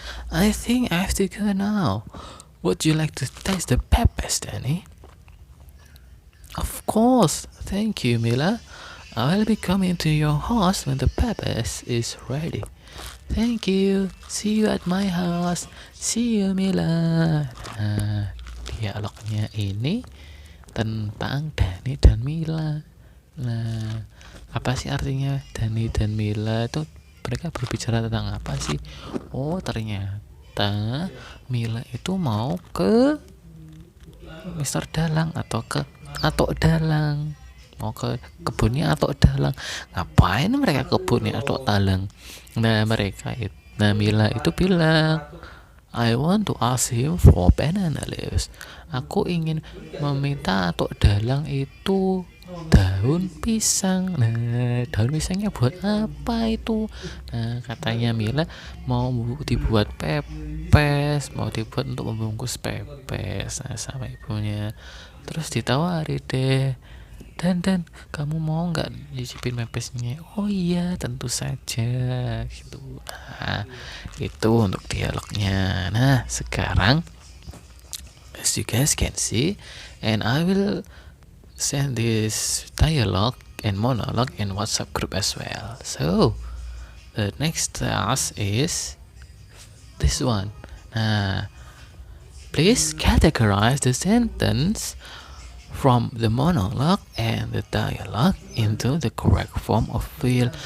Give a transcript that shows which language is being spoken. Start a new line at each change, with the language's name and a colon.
English: I think I have to go now. Would you like to taste the peppers, Danny? Of course. Thank you, Mila. I will be coming to your house when the peppers is ready. Thank you. See you at my house. See you, Mila.
Indonesian: Nah, dialognya ini tentang Dani dan Mila. Nah, apa sih artinya Dani dan Mila itu? Mereka berbicara tentang apa sih? Oh, ternyata Mila itu mau ke Mr. Dalang atau Dalang, mau ke kebunnya atau Dalang. Ngapain mereka kebunnya atau Dalang? Nah Mila itu bilang,
English: I want to ask him for banana leaves.
Indonesian: Aku ingin meminta atau Dalang itu daun pisang. Nah, daun pisangnya buat apa itu? Nah, katanya Mila mau dibuat pepes, mau dibuat untuk membungkus pepes. Nah, sama ibunya. Terus ditawari deh, dan kamu mau nggak nyicipin pepesnya? Oh iya, tentu saja gitu. Nah, itu untuk dialognya. Nah, sekarang
English: as you guys can see, and I will send this dialogue and monologue in WhatsApp group as well. So the next task is this one. Nah, please categorize the sentence from the monologue and the dialogue into the correct form of will.